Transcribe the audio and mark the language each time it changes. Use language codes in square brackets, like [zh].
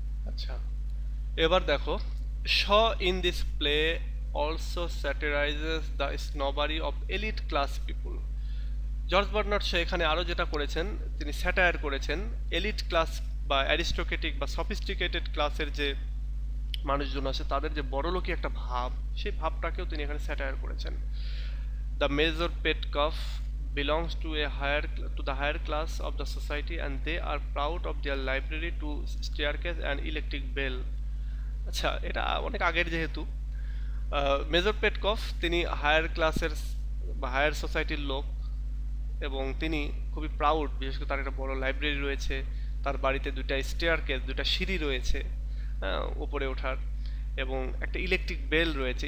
[bn] আচ্ছা এবার দেখো, [en] Shaw in this play also satirizes the snobbery of elite class people. [bn] George Bernard Shaw এখানে আরও যেটা করেছেন, তিনি স্যাটায়ার করেছেন এলিট ক্লাস বা অ্যারিস্টোক্রেটিক বা সফিস্টিকেটেড ক্লাসের যে মানুষজন আছে তাদের যে বড়লোকি একটা ভাব, সেই ভাবটাকেও তিনি এখানে স্যাটায়ার করেছেন। [en] The major Petkoff belongs to the higher class of the society and they are proud of their library to staircase and electric bell. [bn] আচ্ছা এটা অনেক আগের, যেহেতু মেজর পেটকফ তিনি হায়ার ক্লাসের বা হায়ার সোসাইটির লোক এবং তিনি খুবই প্রাউড, বিশেষ করে তার একটা বড় লাইব্রেরি রয়েছে, তার বাড়িতে দুইটা স্টেয়ারকেস, দুইটা সিঁড়ি রয়েছে উপরে ওঠার, এবং একটা ইলেকট্রিক বেল রয়েছে।